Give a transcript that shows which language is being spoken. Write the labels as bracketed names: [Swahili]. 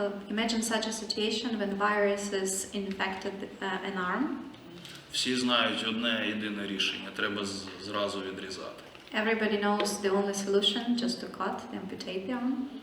[English] Imagine such a situation when viruses infected an arm. [Ukrainian] Всі знають одне єдине рішення, треба зразу відрізати. [English] Everybody knows the only solution, just to cut, amputate the arm.